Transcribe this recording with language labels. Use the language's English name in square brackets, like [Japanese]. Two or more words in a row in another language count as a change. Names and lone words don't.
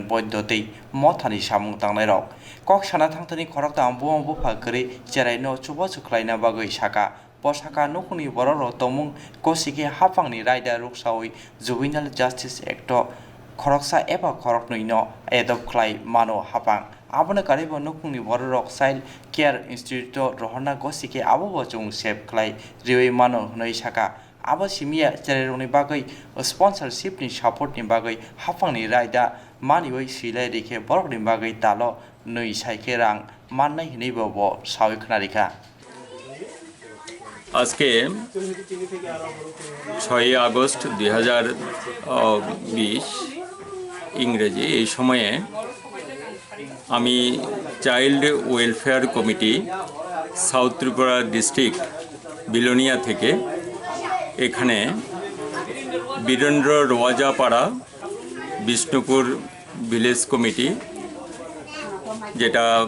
[Kok Borok] Boydotei Mothani samung tangnai rok kok sana thangtani khoroktam puma bufakri cherai no chubo chuklaina bagoi saka Posaka nukuni bororo tomung kosike hapangni raida ruksawi Juvenile Justice Act khoroksa eba khoroknui no adopt khlai mano hapang abone karibo nukungni borok [English] child care institute [Kok Borok] rohna gosike abo chung save khlai riwi mano hnoi saka abo simia chereroni bagai sponsorship ni support ni bagai hapangni raida maniwai silai rike borok ni bagai talo noi saike rang mannai hinei bobo sawi khnarika [Bangla] আজকে 6 আগস্ট 2020 ইংরেজি এই সময়ে আমি চাইল্ড ওয়েলফেয়ার কমিটি সাউথ ত্রিপুরা ডিস্ট্রিক্ট বিলোনিয়া থেকে এখানে বীরেন্দ্র রোয়াজাপাড়া বিষ্ণুপুর ভিলেজ কমিটি যেটা